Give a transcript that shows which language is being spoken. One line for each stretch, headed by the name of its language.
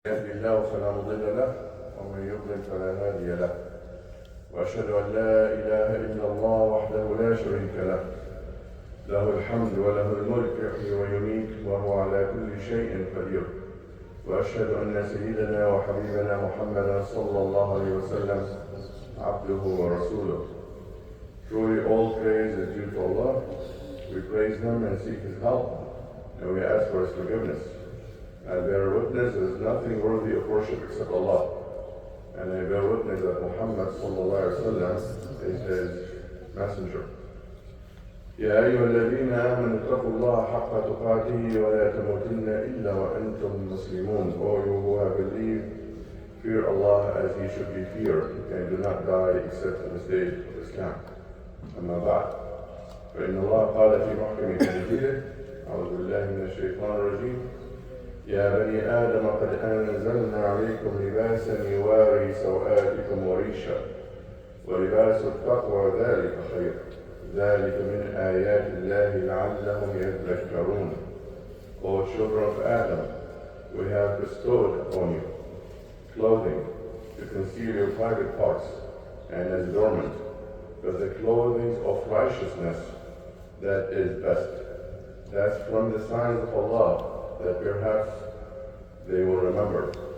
Arabic: يهد الله فلا مضل له ومن يضلل فلا هادي له واشهد ان لا اله الا الله وحده لا شريك له له الحمد وله الملك يحيي ويميت وهو على كل شيء قدير واشهد ان سيدنا وحبيبنا محمدا صلى الله عليه وسلم عبده ورسوله.
English: Truly all praise is due to Allah. We praise Him and seek His help, and we ask for His forgiveness. I bear witness there is nothing worthy of worship except Allah. And I bear witness that Muhammad
Arabic: sallallahu alaihi wasallam
English: is His messenger.
Arabic: يا أيها الذين آمنوا اتقوا الله حق تقاته ولا تموتن إلا وأنتم مسلمون.
English: O you who have believed, fear Allah as He should be feared, and do not die except in the state of Islam.
Arabic: أما بعد فإن الله قال في محكم تنزيله أعوذ بالله من الشيطان الرجيم يا بني آدم قد أنزلنا عليكم لباسا يواري سوآتكم وريشا ولباس التقوى ذلك خير ذلك من آيات الله لعلهم يذكرون.
English: O children of Adam, we have bestowed upon you clothing to conceal your private parts and as adornment, but the clothing of righteousness that is best. That's from the signs of Allah that perhaps they will remember.